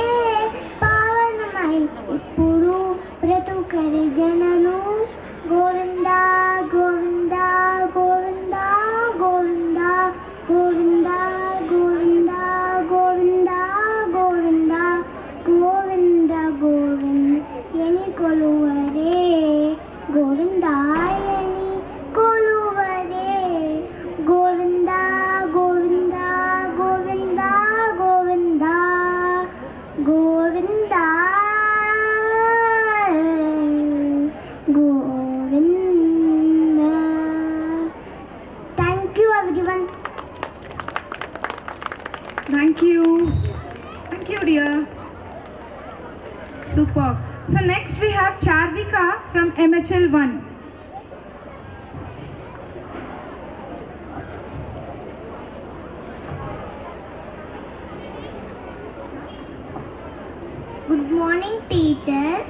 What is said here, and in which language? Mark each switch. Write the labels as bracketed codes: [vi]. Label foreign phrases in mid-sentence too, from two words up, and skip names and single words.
[te] పావనమై ఇప్పుడు బ్రతుకరే జనలు. గోవింద, గోవింద, గోవింద, గోవింద, గోవింద, గోవింద, గోవింద, గోవింద, గోవింద, గోవింద. యని కొలువరే, గోవింద, యని కొలువరే. Govinda, Govinda, Govinda, Govinda, Govinda, Govinda. [en] Thank you everyone. Thank you. Thank you, dear. Super. So next we have Charvika from MHL1. Good morning, teachers.